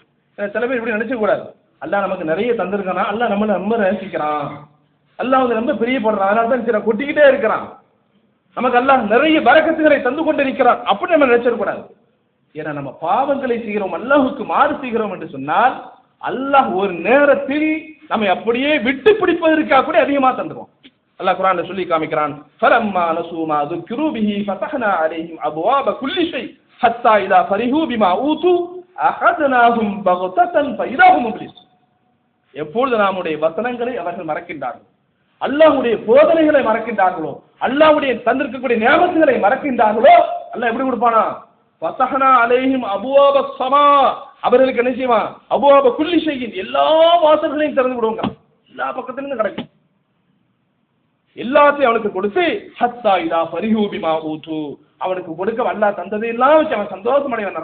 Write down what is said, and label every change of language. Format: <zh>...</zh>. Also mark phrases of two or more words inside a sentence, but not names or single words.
<ta>சில பேர் இப்படி நினைச்ச கூடாது, அல்லாஹ் நமக்கு நிறைய தந்திருக்கானா, அல்லாஹ் நம்மளை ரொம்ப நேசிக்கிறான், அல்லாஹ் வந்து ரொம்ப பிரியப்படுறான், அதனால தான் சரி கொட்டிக்கிட்டே இருக்கிறான், நமக்கு அல்லாஹ் நிறைய பரக்கத்துகளை தந்து கொண்டிருக்கிறான் அப்படி நம்ம நினைச்சிடக்கூடாது. ஏன்னா நம்ம பாவங்களை செய்கிறோம், அல்லாஹுக்கு மாறு செய்கிறோம் என்று சொன்னால் அல்லாஹ் ஒரு நேரத்தில் நம்மை அப்படியே விட்டு பிடிப்பதற்காக கூட அதிகமா தந்துருவோம். அல்லாஹ் குர்ஆன்ல சொல்லி காமிக்கிறான்,</ta> <ar>فلما نسوا ما ذُكِّرُوا بِهِ فَتَحْنَا عَلَيْهِمْ أَبْوَابَ كُلِّ شَيْءٍ حَتَّى إِذَا فَرِحُوا بِمَا أُوتُوا أَخَذْنَاهُمْ بَغْتَةً فَإِذَا هُمْ مُبْلِسُونَ.</ar> <ta>எப்பொழுது நம்முடைய வசனங்களை அவர்கள் மறக்கின்றார்கள், அல்லாஹ்வுடைய போதனைகளை மறக்கின்றார்களோ, அல்லாஹ்வுடைய தந்திருக்கக்கூடிய நியமத்துகளை மறக்கின்றார்களோ, அல்லாஹ் எப்படி கொடுப்பானா,</ta> <ar>فتحنا عليهم أبواب السماء,</ar> <ta>அவர்களுக்கு என்ன செய்வான்,</ta> <ar>أبواب كل شيء,</ar> <ta>எல்லா வாசல்களையும் திறந்து விடுவாங்க, எல்லா பக்கத்திலிருந்து கிடைக்கும், எல்லாத்தையும் அவனுக்கு கொடுத்து</ta> <ar>حتى إذا فرحوا بما أوتوا,</ar> <ta>அவனுக்கு கொடுக்க அல்லாஹ் தந்ததை எல்லாம் வச்சு அவன் சந்தோஷம் அடைவான்.</ta>